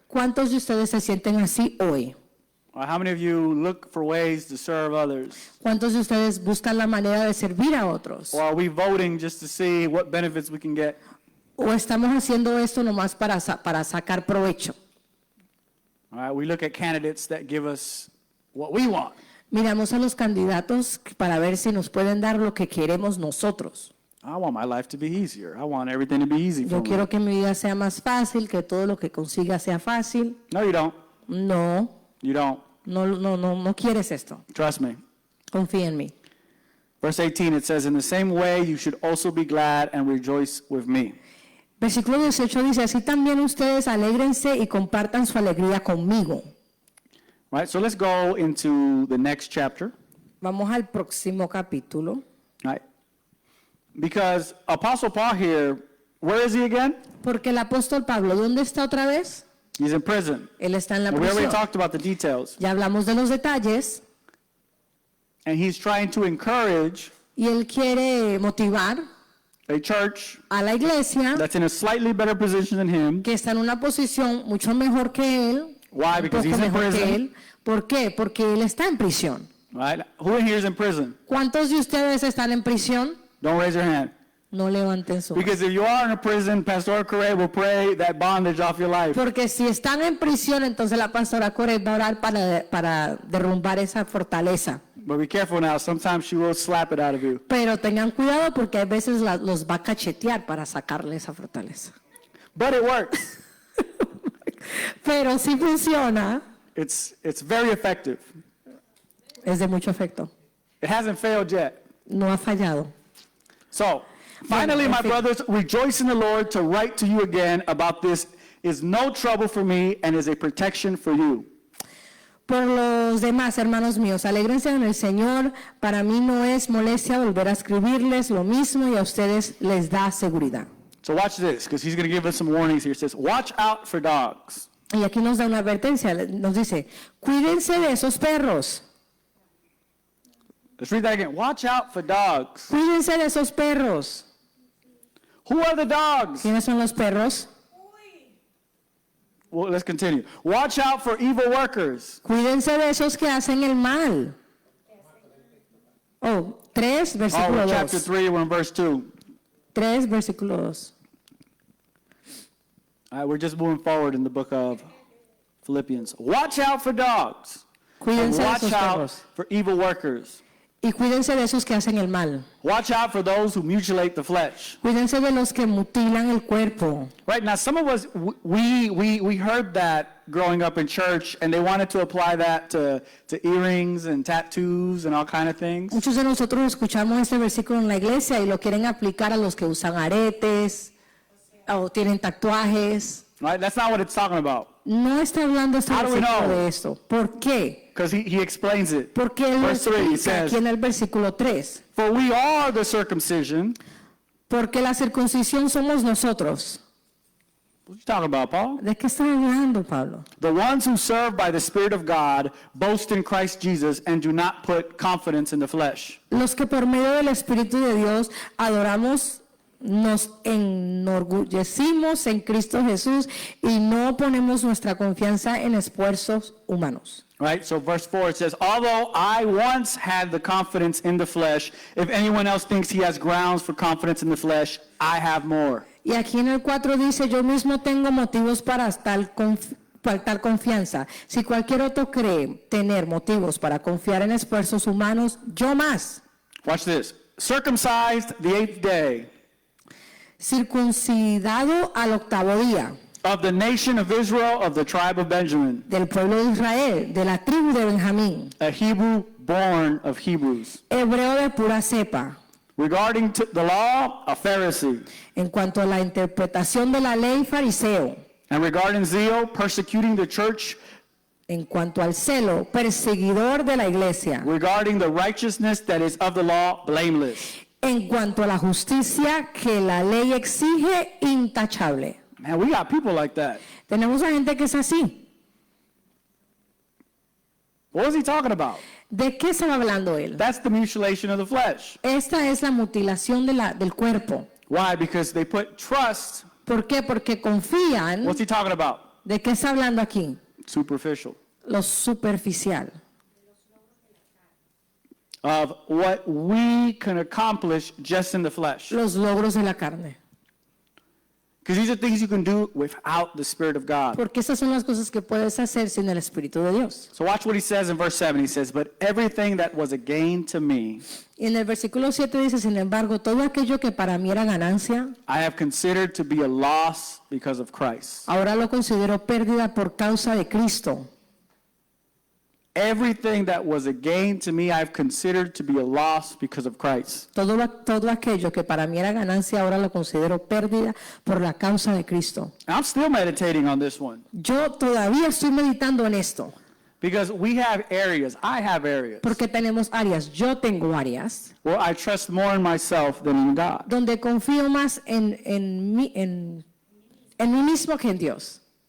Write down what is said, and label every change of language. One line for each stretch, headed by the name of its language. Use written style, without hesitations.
Spanish: ¿Cuántos de ustedes se sienten así hoy?
English: Or how many of you look for ways to serve others?
Spanish: ¿Cuántos de ustedes buscan la manera de servir a otros?
English: Or are we voting just to see what benefits we can get?
Spanish: ¿O estamos haciendo esto nomás para sacar provecho?
English: All right, we look at candidates that give us what we want.
Spanish: Miramos a los candidatos para ver si nos pueden dar lo que queremos nosotros.
English: I want my life to be easier. I want everything to be easy for
Spanish: Yo
English: me.
Spanish: quiero que mi vida sea más fácil, que todo lo que consiga sea fácil.
English: No, you don't.
Spanish: No,
English: You don't.
Spanish: no quieres esto.
English: Trust me.
Spanish: Confía en mí.
English: Verse 18, it says, in the same way you should also be glad and rejoice with me.
Spanish: Versículo 18 dice, así también ustedes alégrense y compartan su alegría conmigo.
English: Right, so let's go into the next chapter.
Spanish: Vamos al próximo capítulo.
English: Right? Because Apostle Paul here, where is he again?
Spanish: Porque el apóstol Pablo, ¿dónde está otra vez?
English: He's in prison.
Spanish: Él está en la
English: And we already
Spanish: prisión.
English: talked about the details.
Spanish: Ya hablamos de los detalles
English: And he's trying to encourage
Spanish: y él quiere motivar
English: a church
Spanish: a la iglesia
English: that's in a slightly better position than him.
Spanish: que está en una posición mucho mejor que él.
English: Why?
Spanish: Un
English: Because
Spanish: poco
English: he's in
Spanish: mejor que
English: prison.
Spanish: él. ¿Por qué? Porque él está en prisión.
English: Right? Who in here is in prison?
Spanish: ¿Cuántos de ustedes están en prisión?
English: Don't raise your hand.
Spanish: No levanten su mano.
English: Because if you are in a prison, Pastor Correa will pray that bondage off your life.
Spanish: Porque si están en prisión, entonces la pastora Corey va a orar para derrumbar esa fortaleza.
English: But be careful now. Sometimes she will slap it out of you.
Spanish: Pero tengan cuidado porque a veces los va a cachetear para sacarle esa fortaleza.
English: But it works.
Spanish: Pero si funciona,
English: It's very effective.
Spanish: es de mucho efecto.
English: It hasn't failed yet.
Spanish: No ha fallado.
English: So, finally, my brothers, rejoice in the Lord. To write to you again about this is no trouble for me and is a protection for you.
Spanish: Por los demás, hermanos míos, alégrense en el Señor. Para mí no es molestia volver a escribirles lo mismo y a ustedes les da seguridad.
English: So watch this, because he's going to give us some warnings here. It says, watch out for dogs.
Spanish: Y aquí nos da una advertencia, nos dice, cuídense de esos perros,
English: Let's read that again. Watch out for dogs.
Spanish: cuídense de esos perros.
English: Who are the dogs?
Spanish: ¿Quiénes son los perros?
English: Well, let's continue. Watch out for evil workers.
Spanish: Cuídense de esos que hacen el mal.
English: Oh, 3, Oh,
Spanish: versículo
English: we're chapter 2. 3, we're in verse 2.
Spanish: 3, versículo 2.
English: All right, we're just moving forward in the book of Philippians. Watch out for dogs. And
Spanish: Cuídense de
English: watch
Spanish: esos
English: out
Spanish: perros.
English: for evil workers.
Spanish: Y cuídense de esos que hacen el mal.
English: Watch out for those who mutilate the flesh.
Spanish: Cuídense de los que mutilan el cuerpo.
English: Right now, some of us, we heard that growing up in church, and they wanted to apply that to earrings and tattoos and all kind of things.
Spanish: Muchos de nosotros escuchamos este versículo en la iglesia y lo quieren aplicar a los que usan aretes o tienen tatuajes.
English: Right? That's not what it's talking about.
Spanish: No está hablando este
English: How do we
Spanish: versículo
English: know?
Spanish: de esto. ¿Por qué?
English: Because he explains it.
Spanish: Porque él lo
English: Verse 3, he
Spanish: explica
English: says,
Spanish: aquí en el versículo 3.
English: for we are the circumcision.
Spanish: Porque la circuncisión somos nosotros.
English: What you talking about, Paul?
Spanish: ¿De qué está hablando, Pablo?
English: The ones who serve by the Spirit of God boast in Christ Jesus and do not put confidence in the flesh.
Spanish: Los que por medio del Espíritu de Dios adoramos, nos enorgullecimos en Cristo Jesús y no ponemos nuestra confianza en esfuerzos humanos.
English: Right? So verse 4, it says, although I once had the confidence in the flesh, if anyone else thinks he has grounds for confidence in the flesh, I have more.
Spanish: Y aquí en el 4 dice, yo mismo tengo motivos para tal confianza. Si cualquier otro cree tener motivos para confiar en esfuerzos humanos, yo más.
English: Watch this. Circumcised the 8th day
Spanish: Circuncidado al 8º día,
English: of the nation of Israel of the tribe of Benjamin,
Spanish: del pueblo de Israel, de la tribu de Benjamín,
English: a Hebrew born of Hebrews.
Spanish: hebreo de pura cepa.
English: Regarding to the law, a Pharisee.
Spanish: En cuanto a la interpretación de la ley, fariseo.
English: And regarding zeal, persecuting the church.
Spanish: En cuanto al celo, perseguidor de la iglesia.
English: Regarding the righteousness that is of the law, blameless.
Spanish: En cuanto a la justicia que la ley exige, intachable.
English: Man, we got people like that.
Spanish: Tenemos a gente que es así.
English: What was he talking about?
Spanish: ¿De qué estaba hablando él?
English: That's the mutilation of the flesh.
Spanish: Esta es la mutilación del cuerpo.
English: Why? Because they put trust.
Spanish: ¿Por qué? Porque confían.
English: What's he talking about?
Spanish: ¿De qué está hablando aquí?
English: Superficial.
Spanish: Lo superficial.
English: Of what we can accomplish just in the flesh.
Spanish: Los logros de la carne.
English: Because these are things you can do without the Spirit of God.
Spanish: Porque esas son las cosas que puedes hacer sin el Espíritu de Dios.
English: So watch what he says in verse 7. He says, but everything that was a gain to me,
Spanish: Y en el versículo 7 dice, sin embargo, todo aquello que para mí era ganancia,
English: I have considered to be a loss because of Christ.
Spanish: ahora lo considero pérdida por causa de Cristo.
English: Everything that was a gain to me, I've considered to be a loss because of Christ.
Spanish: Todo aquello que para mí era ganancia, ahora lo considero pérdida por la causa de Cristo.
English: And I'm still meditating on this one
Spanish: Yo todavía estoy meditando en esto,
English: because we have areas, I have areas,
Spanish: porque tenemos áreas, yo tengo áreas,
English: where I trust more in myself than in God.
Spanish: donde confío más en mí mismo que en Dios.